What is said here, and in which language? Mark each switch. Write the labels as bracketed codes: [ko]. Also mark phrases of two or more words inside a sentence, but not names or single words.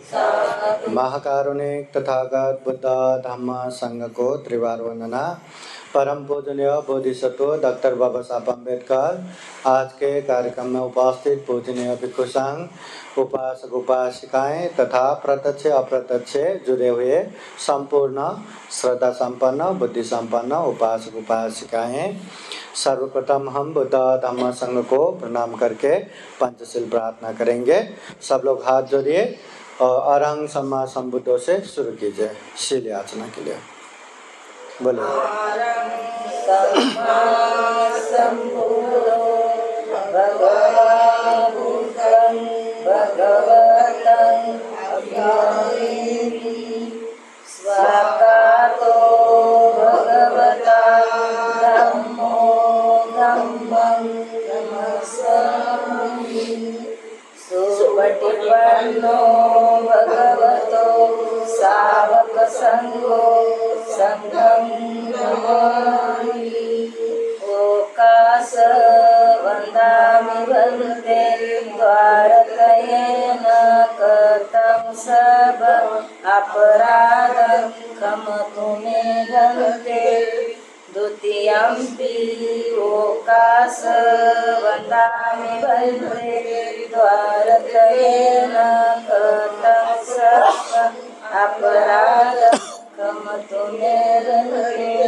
[hi] महाकारुणिक तथागत बुद्ध धम्म संघ को त्रिवार वंदना. परम पूजनीय बोधिसत्व डॉक्टर बाबा साहब अम्बेडकर, आज के कार्यक्रम में उपस्थित पूजनीय भिक्षु संघ, उपासक उपासिकाएं तथा प्रत्यक्ष अप्रत्यक्ष जुड़े हुए संपूर्ण श्रद्धा संपन्न बुद्धि संपन्न उपासक उपासिकाएं, सर्वप्रथम हम बुद्ध धम्म संघ को प्रणाम करके पंचशील प्रार्थना करेंगे। सब लोग हाथ जोड़िए और [pi] अरहं सम्मा संबुद्धों [hi] से शुरू कीजिए शील याचना के लिए। बोलो। [pi] अरहं सम्मा संबुद्धो भगवान् बुद्धं भगवतं अभिवादयामि। स्वागतो भगवता धम्मो धम्मं नमस्सामि। सुपटिपन्नो भगवतो सावकसंघो संघं नमामि। ओकास वन्दामि वन्दे द्वारकयेन कृतं सब अपराधं क्षमतु मे वन्दे। द्वितीयम्पि ओकास वन्दामि वन्दे द्वारकयेन कृतं सब अपराधं क्षमतु मे वन्दे।